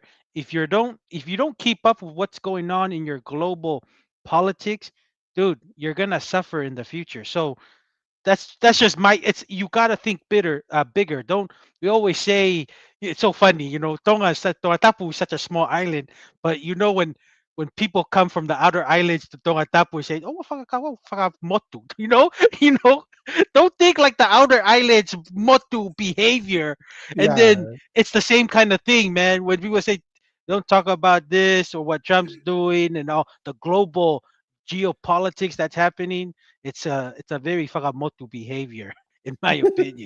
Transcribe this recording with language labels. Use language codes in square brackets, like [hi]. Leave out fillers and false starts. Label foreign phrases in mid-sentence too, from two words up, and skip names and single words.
[en] If you don't keep up with what's going on in your global politics, dude, you're gonna suffer in the future. So that's just my it's you got to think bigger. Don't We always say, it's so funny, Tonga Tapu is such a small island, but when people come from the outer islands to Tonga Tapu, say, oh, motu, you know don't think like the outer islands motu behavior. And then Yeah. it's the same kind of thing, man, when people say don't talk about this or what Trump's doing and all the global geopolitics that's happening. It's a very Fagamoto behavior, in my opinion.